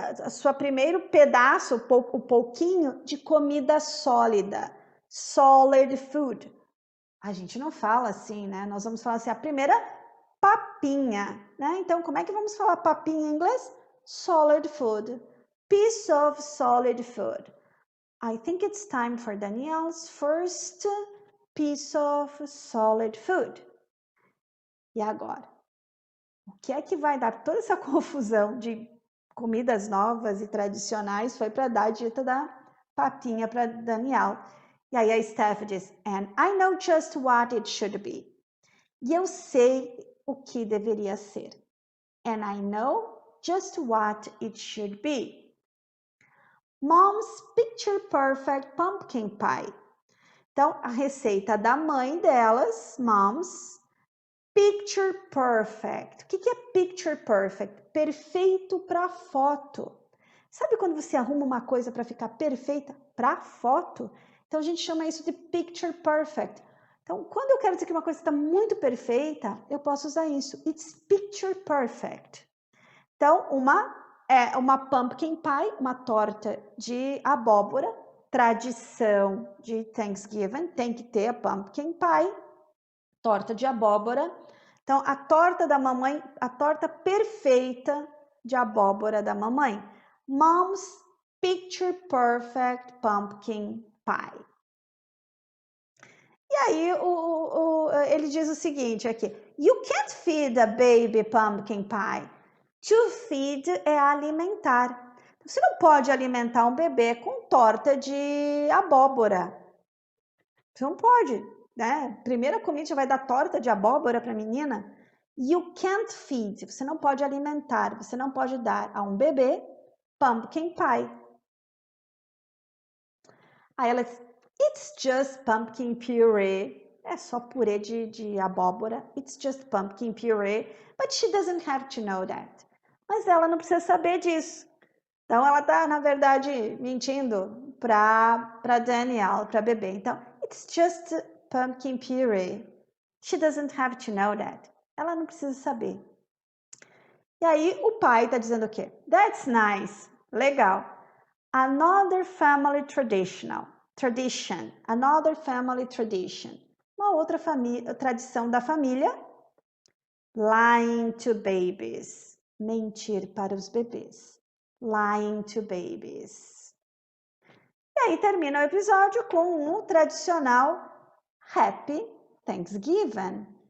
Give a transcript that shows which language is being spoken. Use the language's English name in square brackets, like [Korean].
[Portuguese] Sua primeiro pedaço, o pouquinho de comida sólida. [English] Solid food. [Portuguese] A gente não fala assim, né? Nós vamos falar assim, a primeira papinha, né? Então, como é que vamos falar papinha em inglês? [English] Solid food. Piece of solid food. I think it's time for Danielle's first piece of solid food. [Portuguese] E agora? O que é que vai dar toda essa confusão de comidas novas e tradicionais foi para dar a dita da papinha para Danielle. E aí a Steph diz, [English] and I know just what it should be. [Portuguese] E eu sei o que deveria ser. [English] And I know just what it should be. Mom's picture perfect pumpkin pie. [Portuguese] Então, a receita da mãe delas, [English] Mom's picture perfect. [Portuguese] O que é picture perfect? Perfeito para foto. Sabe quando você arruma uma coisa para ficar perfeita para foto? Então, a gente chama isso de picture perfect. Então, quando eu quero dizer que uma coisa está muito perfeita, eu posso usar isso. [English] It's picture perfect. [Portuguese] Então, uma pumpkin pie, uma torta de abóbora, tradição de Thanksgiving, tem que ter a pumpkin pie, torta de abóbora. Então, a torta da mamãe, a torta perfeita de abóbora da mamãe. [English] Mom's picture perfect pumpkin pie. [Portuguese] E aí ele diz o seguinte aqui: [English] You can't feed a baby pumpkin pie. [Portuguese] To feed é alimentar. Você não pode alimentar um bebê com torta de abóbora. Você não pode, né? Primeira comida já vai dar torta de abóbora para a menina. [English] You can't feed. [Portuguese] Você não pode alimentar. Você não pode dar a um bebê pumpkin pie. Aí ela diz, [English] It's just pumpkin puree. [Portuguese] É só purê de abóbora. [English] It's just pumpkin puree. But she doesn't have to know that. [Portuguese] Mas ela não precisa saber disso. Então, ela está, na verdade, mentindo para Danielle, para bebê. [English] Então, it's just pumpkin puree. She doesn't have to know that. [Portuguese] Ela não precisa saber. E aí, o pai está dizendo o quê? [English] That's nice. [Portuguese] Legal. [English] Another family tradition. Another family tradition. [Portuguese] Uma outra tradição da família. [English] Lying to babies. [Portuguese] Mentir para os bebês. [English] Lying to babies. [Portuguese] E aí termina o episódio com o tradicional Happy Thanksgiving.